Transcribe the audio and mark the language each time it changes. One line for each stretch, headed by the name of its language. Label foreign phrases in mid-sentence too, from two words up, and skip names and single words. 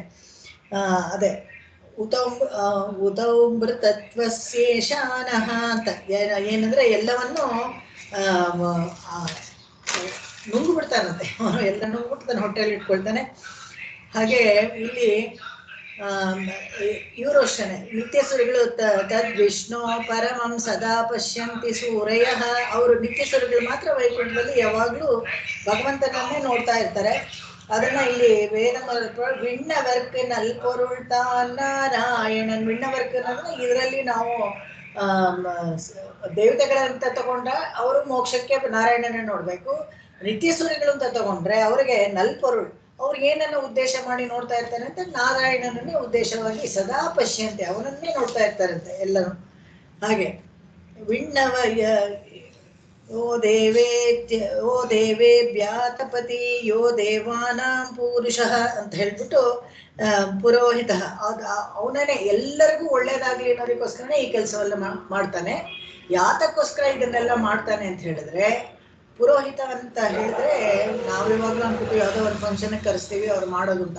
Kannada: ಅದೇ ಉತೌಮೃತತ್ವಶೇಷಾನಃ ಅಂತ ಏನಂದ್ರೆ ಎಲ್ಲವನ್ನು ನುಂಗು ಬಿಡ್ತಾನಂತೆ, ಅವನು ಎಲ್ಲ ನುಂಗ್ಬಿಡ್ತಾನೆ, ಹೊಟ್ಟೆಯಲ್ಲಿ ಇಟ್ಕೊಳ್ತಾನೆ. ಹಾಗೆ ಇಲ್ಲಿ ಇವರು ಅಷ್ಟೇ ನಿತ್ಯ ಸುರಿಗಳು
Sanskrit: तद् विष्णु परमं सदा पश्यन्ति सूरय.
Kannada: ಅವರು ನಿತ್ಯ ಸುರಿಗಳು ಮಾತ್ರ ವೈಕುಂಠದಲ್ಲಿ ಯಾವಾಗ್ಲೂ ಭಗವಂತನನ್ನೇ ನೋಡ್ತಾ ಇರ್ತಾರೆ. ಅದನ್ನ ಇಲ್ಲಿ ವೇದ
Tamil: விண்ணவர்க் நல்பொருள்தான் நாராயணன்.
Kannada: ವಿಣ್ಣವರ್ಕ್ ಅನ್ನೋದನ್ನ ಇದರಲ್ಲಿ ನಾವು ದೇವತೆಗಳಂತ ತಗೊಂಡ್ರೆ ಅವರು ಮೋಕ್ಷಕ್ಕೆ ನಾರಾಯಣನೇ ನೋಡ್ಬೇಕು. ನಿತ್ಯ ಸೂರ್ಯಗಳು ಅಂತ ತಗೊಂಡ್ರೆ ಅವ್ರಿಗೆ ನಲ್ಪೊರುಳ್, ಅವ್ರು ಏನನ್ನ ಉದ್ದೇಶ ಮಾಡಿ ನೋಡ್ತಾ ಇರ್ತಾರೆ ಅಂತ ನಾರಾಯಣನನ್ನೇ ಉದ್ದೇಶವಾಗಿ
Sanskrit: सदा पश्यन्ते,
Kannada: ಅವನನ್ನೇ ನೋಡ್ತಾ ಇರ್ತಾರಂತೆ ಎಲ್ಲರೂ. ಹಾಗೆ ವಿಣ್ಣವ
Sanskrit: यो देवेभ्यातपति यो देवानां पुरुषः
Kannada: ಅಂತ ಹೇಳ್ಬಿಟ್ಟು ಪುರೋಹಿತ, ಅವನೇ ಎಲ್ಲರಿಗೂ ಒಳ್ಳೇದಾಗ್ಲಿ ಅನ್ನೋದಕ್ಕೋಸ್ಕರನೇ ಈ ಕೆಲಸವೆಲ್ಲ ಮಾಡ್ತಾನೆ. ಯಾತಕ್ಕೋಸ್ಕರ ಇದನ್ನೆಲ್ಲ ಮಾಡ್ತಾನೆ ಅಂತ ಹೇಳಿದ್ರೆ, ಪುರೋಹಿತ ಅಂತ ಹೇಳಿದ್ರೆ ನಾವಿವಾಗ್ಲೂ ಅನ್ಕೋತೀವಿ ಯಾವುದೋ ಒಂದು ಫಂಕ್ಷನ್ಗೆ ಕರೆಸ್ತೀವಿ ಅವ್ರು ಮಾಡೋದು ಅಂತ.